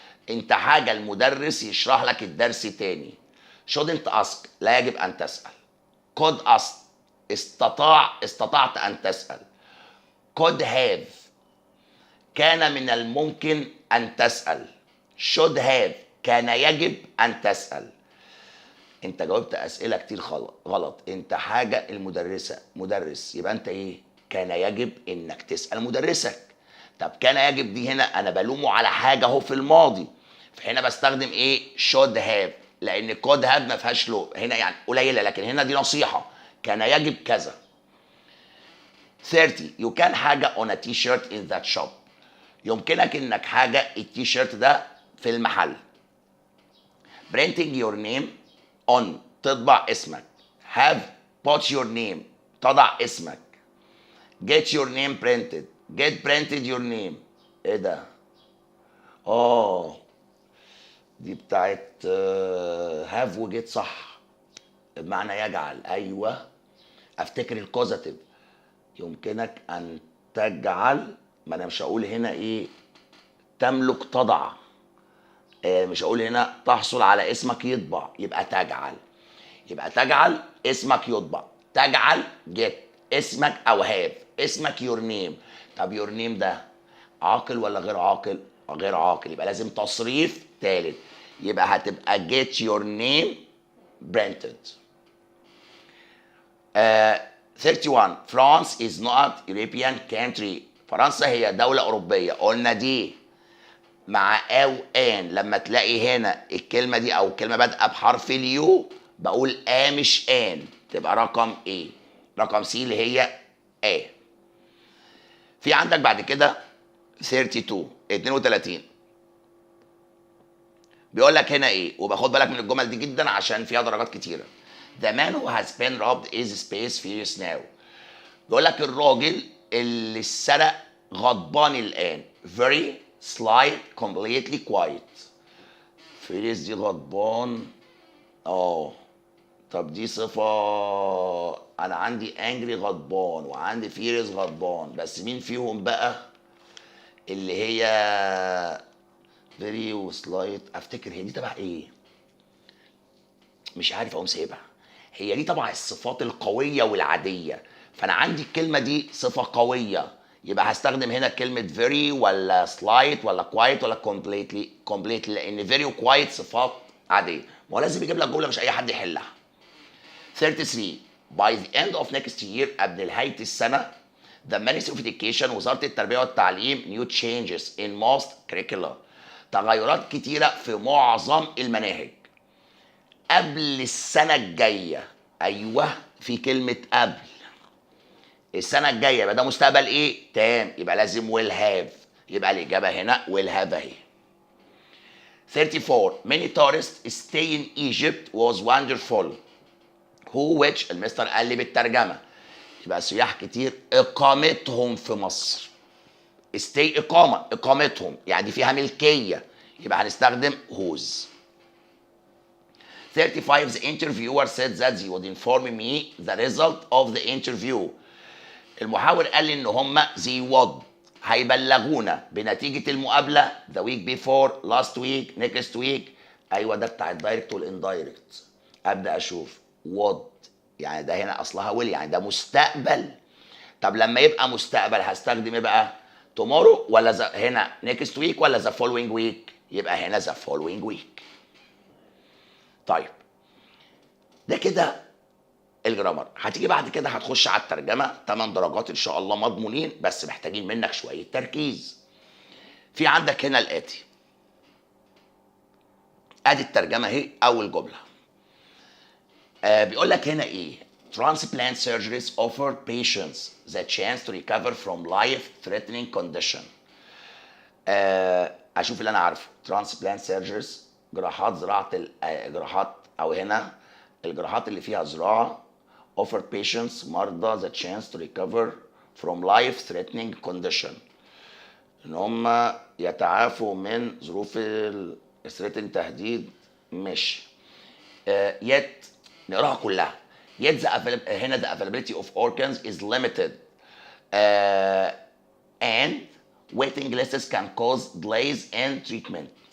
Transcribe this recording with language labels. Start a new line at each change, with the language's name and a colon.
Arabic: انت حاجه المدرس يشرح لك الدرس تاني.
English: shouldn't ask،
Arabic: لا يجب ان تسال.
English: could ask،
Arabic: استطعت ان تسال.
English: could have،
Arabic: كان من الممكن أن تسأل.
English: should have،
Arabic: كان يجب أن تسأل. أنت جاوبت أسئلة كتير غلط. أنت حاجة المدرسة مدرس، يبقى أنت إيه؟ كان يجب إنك تسأل مدرسك. طب كان يجب دي هنا أنا بلومه على حاجة أهو في الماضي، فهنا بستخدم إيه؟
English: should have،
Arabic: لأن
English: could have
Arabic: ما فيهاش لو هنا يعني قليلة، لكن هنا دي نصيحة. كان يجب كذا.
English: 30 you can
Arabic: حاجة
English: on a t-shirt in that shop.
Arabic: يمكنك انك حاجه التيشيرت ده في المحل.
English: printing your name on،
Arabic: تطبع اسمك.
English: have put your name،
Arabic: تضع اسمك.
English: get your name printed، get printed your name.
Arabic: ايه ده؟ دي بتاعت
English: have
Arabic: وجيت صح، بمعنى يجعل. ايوه افتكر الكوزاتيف. يمكنك ان تجعل، ما انا مش هقول هنا ايه تملك تضع، مش هقول هنا تحصل على اسمك يطبع، يبقى تجعل. يبقى تجعل اسمك يطبع، تجعل get اسمك او have اسمك
English: your name.
Arabic: طب
English: your name
Arabic: ده عاقل ولا غير عاقل؟ غير عاقل، يبقى لازم تصريف ثالث، يبقى هتبقى
English: get your name printed. 31 France is not European country.
Arabic: فرنسا هي دولة أوروبية، قلنا دي مع أو آن. لما تلاقي هنا الكلمة دي أو الكلمة بادئة بحرف اليو بقول مش آن، تبقى رقم إيه؟ رقم سي اللي هي A. في عندك بعد كده 32 بيقول لك هنا ايه، وباخد بالك من الجمل دي جدا عشان فيها درجات كتيره.
English: The man who has been robbed is space furious now.
Arabic: بيقول لك الراجل اللي اتسرق غضبان الان.
English: very slight completely quiet.
Arabic: furious دي غضبان. طب دي صفة. أنا عندي angry غضبان وعندي furious غضبان، بس مين فيهم بقى اللي هي
English: very
Arabic: وسلايت؟ أفتكر هي دي تبع إيه؟ مش عارف، أقوم سايبها. هي دي تبع الصفات القوية والعادية، فأنا عندي الكلمة دي صفة قوية، يبقى هستخدم هنا كلمة
English: very
Arabic: ولا
English: slight
Arabic: ولا
English: quiet
Arabic: ولا
English: completely
Arabic: لأن very و quiet صفات عادية. ما هو لازم يجيب لك جملة مش أي حد يحلها.
English: 33 by the end of next year
Arabic: قبل نهاية السنة
English: the Ministry of Education
Arabic: وزارة التربية والتعليم
English: new changes in most curricula
Arabic: تغيرات كتيرة في معظم المناهج. قبل السنة الجاية، أيوه في كلمة قبل السنة الجاية، يبقى ده مستقبل إيه؟ تام، يبقى لازم
English: will have،
Arabic: يبقى الإجابة هنا will have أهي.
English: 34 many tourists stay in Egypt was wonderful. who which
Arabic: المستر قال لي بالترجمة، يبقى سياح كتير إقامتهم في مصر.
English: stay
Arabic: إقامتهم يعني دي فيها ملكية، يبقى هنستخدم
English: whose. 35 the interviewer said that he would inform me the result of the interview.
Arabic: المحاور قال لي ان هم they would هيبلغونا بنتيجة المقابلة
English: the week before last week next week.
Arabic: ايوه ده بتاع الدايركت والاندايركت. ابدا اشوف
English: would
Arabic: يعني ده هنا اصلها
English: will
Arabic: يعني ده مستقبل. طب لما يبقى مستقبل هستخدم ايه بقى؟
English: tomorrow
Arabic: ولا هنا
English: next week
Arabic: ولا
English: the following week؟
Arabic: يبقى هنا the following week. طيب ده كده الجرامر. هتيجي بعد كده هتخش على الترجمه 8 درجات ان شاء الله مضمونين، بس محتاجين منك شويه تركيز. في عندك هنا الاتي، ادي الترجمه اهي. اول جمله بيقول لك هنا ايه؟
English: transplant surgeries offer patients the chance to recover from life threatening condition.
Arabic: اشوف اللي انا عارفه.
English: transplant surgeries
Arabic: جراحات زراعه جراحات او هنا الجراحات اللي فيها زراعه
English: offer patients
Arabic: مرضى
English: the chance to recover from life threatening condition
Arabic: ان هم يتعافوا من ظروف threatening تهديد. مش
English: yet
Arabic: نقراها كلها.
English: yet
Arabic: هنا
English: the availability of organs is limited and waiting lists can cause delays in treatment.